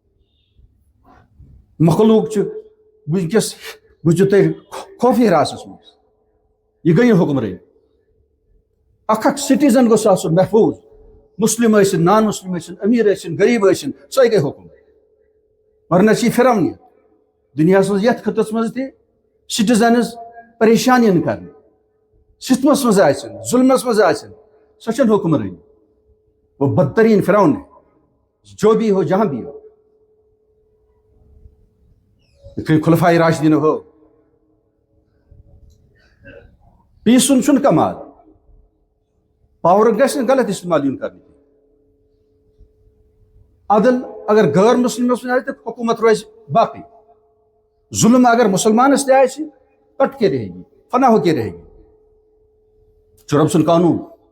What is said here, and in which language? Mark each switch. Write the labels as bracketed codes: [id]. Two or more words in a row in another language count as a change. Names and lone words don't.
[ks] مخلوق چھُ وٕنکیٚس بوٗزِو تُہۍ خوفی راسس منٛز یہِ گٔے نہٕ حُکمرٲنی اکھ اکھ سٹیزن گوٚژھ آسُن محفوٗظ مسلم ٲسِن نان مسلم ٲسِن أمیٖر ٲسِن غریٖب ٲسِن سۄے گٔے حُکم ورنہ چھِ یہِ پھِرَونہِ دُنیاہس منٛز یتھ خٕطس منٛز تہِ سٹیزنز پریشان یِن کرنہِ ستمس منٛز آسن ظُلمس منٛز آسن سۄ چھنہٕ حُکمرٲنی [ur] وہ بدترین فرعون ہے جو بھی ہو جہاں بھی ہو [ks] یِتھ کٔنۍ خُلفاء راشدیٖن ہو پیٖسُن چھُنہٕ کمال پاورُک گژھِ نہٕ غلط استعمال یُن کرنہٕ عدل اگر غٲر مسلمس منٛز آسہِ تہٕ حکوٗمت روزِ باقٕے ظُلم اگر مسلمانس تہِ آسہِ [ur] کٹ کے رہے گی فنا ہو کے رہے گی [ks] جو رب سُنٛد قانوٗن